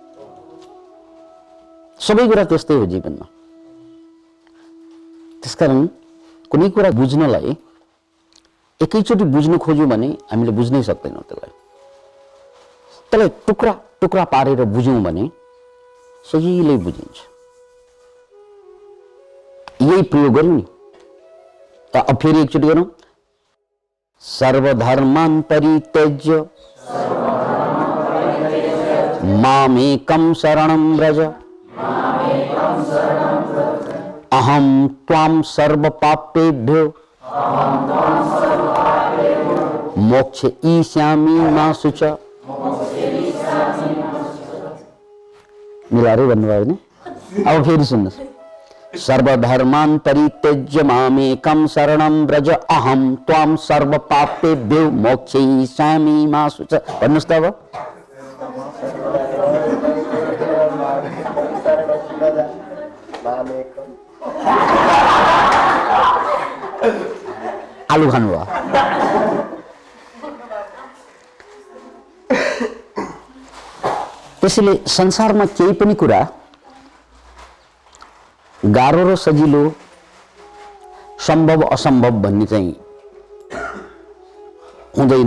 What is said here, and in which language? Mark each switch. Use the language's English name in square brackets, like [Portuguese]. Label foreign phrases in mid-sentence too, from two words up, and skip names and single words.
[Nepali] सबै कुरा त्यस्तै हो जीवनमा। त्यसकारण कुनै कुरा बुझ्नलाई एकैचोटि बुझ्नु खोज्यो भने हामीले बुझ्नै सक्दैनौँ। त्यसलाई टुक्रा टुक्रा पारेर बुझ्यौँ भने सजिलै बुझिन्छ। यही प्रयोग गरौँ नि त। अब फेरि एकचोटि गरौँ। [Sanskrit] सर्वधर्मान् परित्यज्य मामेकं शरणं व्रज अहं त्वां सर्वपापेभ्यो मोक्षयिष्यामि मा शुचः। [Nepali] मिलाएर भन्नुभयो भने अब फेरि सुन्नुहोस्। [Sanskrit] सर्वधर्मान् परित्यज्य मामेकं शरणं व्रज अहं त्वां सर्वपापेभ्यो मोक्षयिष्यामि मा शुच। [Nepali] भन्नुस् त अब आलु खानुभयो। त्यसैले संसारमा केही पनि कुरा गाह्रो र सजिलो, सम्भव असम्भव भन्ने चाहिँ हुँदैन।